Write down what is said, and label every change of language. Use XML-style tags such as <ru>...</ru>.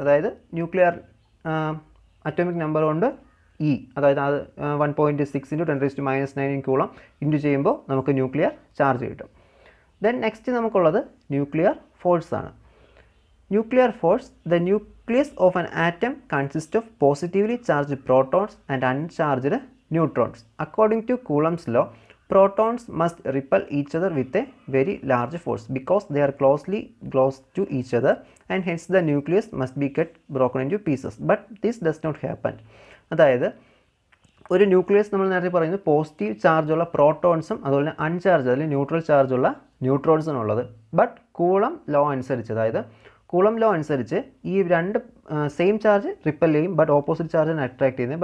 <ml>അതായത് nuclear atomic number കൊണ്ട് E, അതായത് അത് 1.6 ഇൻറ്റു 10⁻⁻19 കൂളം ഇൻറ്റു ചെയ്യുമ്പോൾ നമുക്ക് ന്യൂക്ലിയർ ചാർജ് കിട്ടും. ദെൻ നെക്സ്റ്റ് നമുക്കുള്ളത് ന്യൂക്ലിയർ ഫോഴ്സ് ആണ്.</ml> <en>Nuclear force, the nucleus of an atom consist of positively charged protons and uncharged neutrons. According to Coulomb's law, protons must repel each other with a very large force because they are close to each other, and hence the nucleus must be broken into pieces. But this does not happen.</en> <ml>അതായത് ഒരു nucleus നമ്മൾ നേരത്തെ പറയുന്നത് positive ചാർജുള്ള പ്രോട്ടോൺസും അതുപോലെ തന്നെ uncharged അതിൽ neutral ചാർജുള്ള ന്യൂട്രോൺസും ഉള്ളത്. ബട്ട് കൂളം ലോ അനുസരിച്ച്, അതായത് കൂളം ലോ അനുസരിച്ച് ഈ രണ്ട് സെയിം ചാർജ് റിപ്പൽ ചെയ്യും, ബട്ട് ഓപ്പോസിറ്റ് ചാർജിനെ അട്രാക്ട് ചെയ്യുന്നത്.</ml>